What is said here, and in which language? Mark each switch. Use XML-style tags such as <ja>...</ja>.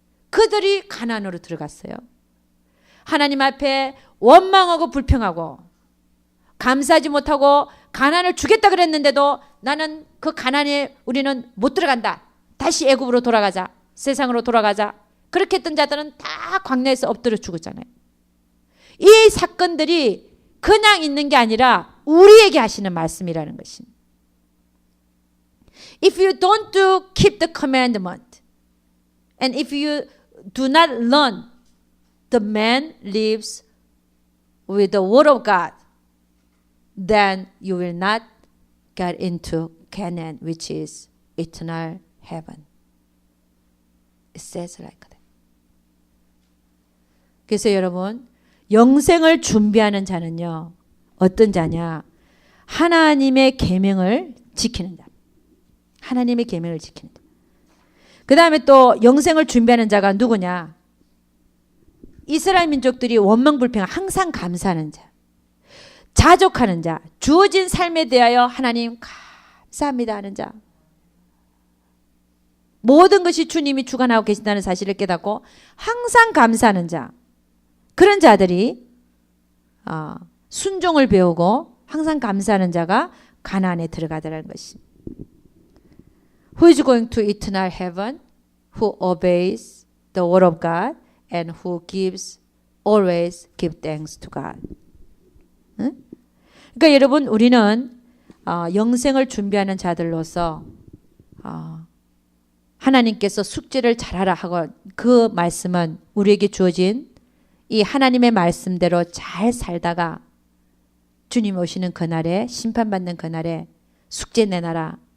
<ko>그들이 가나안으로 들어갔어요. 하나님 앞에 원망하고 불평하고 감사하지 못하고 가나안을 주겠다 그랬는데도 나는 그 가나안에 우리는 못 들어간다. 다시 애굽으로 돌아가자. 세상으로 돌아가자. 그렇게 했던 자들은 다 광야에서 엎드려 죽었잖아요. 이 사건들이 그냥 있는 게 아니라 우리에게 하시는 말씀이라는 것입니다.</ko> <en>If you don't keep the commandment, and if you do not learn, the man lives with the word of God, then you will not get into Canaan, which is eternal heaven. It says like that.</en> <ko>그래서 여러분, 영생을 준비하는 자는요, 어떤 자냐? 하나님의 계명을 지키는 자. 하나님의 계명을 지키는 자. 그 다음에 또 영생을 준비하는 자가 누구냐? 이스라엘 민족들이 원망불평 항상 감사하는 자. 자족하는 자. 주어진 삶에 대하여 하나님 감사합니다 하는 자. 모든 것이 주님이 주관하고 계신다는 사실을 깨닫고 항상 감사하는 자. 그런 자들이 순종을 배우고 항상 감사하는 자가 가나안에 들어가더라는 것입니다.</ko> <en>Who is going to eternal heaven? Who obeys the word of God and who always give thanks to God. 응?</en> <ko>그러니까 여러분 우리는 영생을 준비하는 자들로서 하나님께서 숙제를 잘하라 하고 그 말씀은 우리에게 주어진 이 하나님의 말씀대로 잘 살다가 주님 오시는 그날에 심판받는 그날에 숙제 내놔라.</ko>